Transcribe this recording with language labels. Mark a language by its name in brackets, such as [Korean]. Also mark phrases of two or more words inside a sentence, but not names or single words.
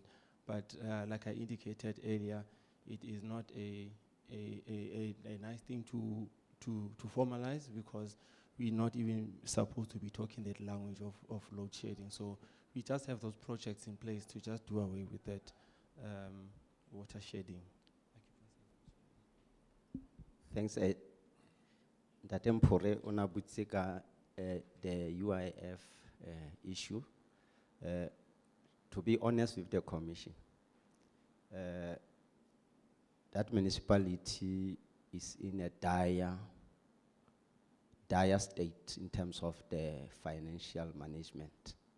[English] But like I indicated earlier, it is not a nice thing to formalize, because we're not even supposed to be talking that language of load shedding. So we just have those projects in place to just do away with that water shedding. Thanks. [Southern Sotho] Ntate Mpore o na butse ka [English] the UIF issue. To be honest with the commission, that municipality is in a dire state in terms of the financial management.